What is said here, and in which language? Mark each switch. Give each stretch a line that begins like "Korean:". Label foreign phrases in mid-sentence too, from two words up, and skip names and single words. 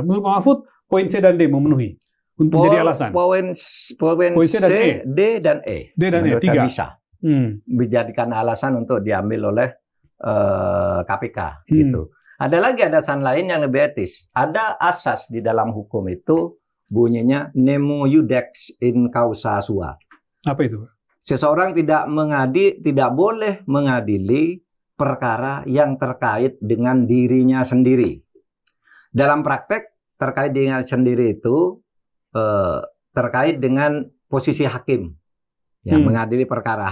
Indonesian: Menurut Pak Mahfud, poin C dan D memenuhi untuk menjadi alasan. Poin C dan E. D dan E. D dan E, 3. Bisa dijadikan alasan untuk diambil oleh KPK gitu. Ada lagi alasan lain yang lebih etis. Ada asas di dalam hukum itu bunyinya
Latin: nemo iudex in causa sua.
Indonesian: Apa itu? Seseorang tidak boleh mengadili perkara yang terkait dengan dirinya sendiri. Dalam praktek terkait dengan sendiri itu terkait dengan posisi hakim, yang mengadili perkara.